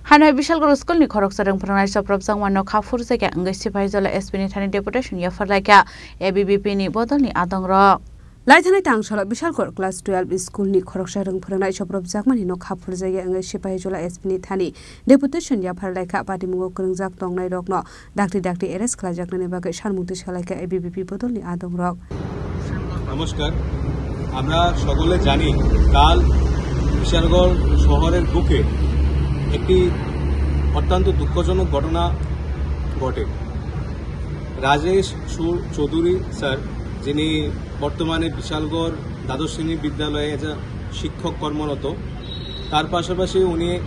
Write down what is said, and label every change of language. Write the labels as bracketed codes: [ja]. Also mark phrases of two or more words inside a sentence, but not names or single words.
[trp] Hanoi Bishalgor School ni khorok sarang pranai saprab jangwan no khafur jaga angai sipahijola SP ni thani deputation ya farlaika ABBP ni bodol ni adong rok Laithanai tangsala Bishalgor class 12 school ni khorok sarang pranai saprab jangmani no khafur jaga angai sipahijola SP ni thani deputation ya farlaika patimungo krongjak tongnai rok no dakti arrest khlajak nani bagai sarmukti salaika ABBP bodol ni adong rok [bn] নমস্কার আমরা সকলে জানি কাল বিশালগড় শহরের বুকে একটি অত্যন্ত দুঃখজনক ঘটনা ঘটে রাজেশ সুর চৌধুরী স্যার যিনি বর্তমানে বিশালগড় দ্বাদশ শ্রেণী বিদ্যালয়ে শিক্ষক কর্মরত তার পাশাপাশি উনি